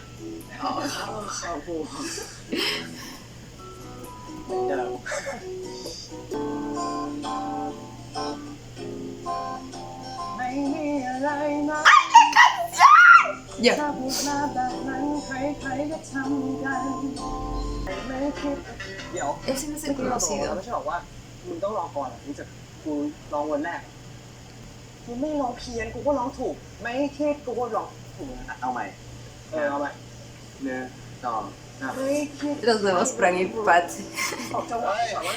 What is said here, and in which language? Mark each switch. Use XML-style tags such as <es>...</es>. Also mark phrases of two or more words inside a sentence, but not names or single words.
<th>ครับครูเดิม ไม่มีอะไรนะ</th> <es>Ya.</es> <th>ถ้าพูดมาแบบนั้นใครๆก็ทำกันไม่คิด เดี๋ยว</th> <es>Ese no es</es> <th>ไม่</th> <es>el</es> <th>คิดเราบอก</th> <es>conocido.</es> <th>ไม่ใช่บอกว่ามึงต้องรอก่อนถึงจะกูลองวันแรกกูไม่ร้องเพี้ยนกูก็ร้องถูก ไม่คิดกูก็ร้องถูก เอาใหม่ เอาไป 1 2 ไม่คิด</th> <es>Los nuevos Fran y Pat</es> <th>ออกจังหวะก่อนว่ากู</th>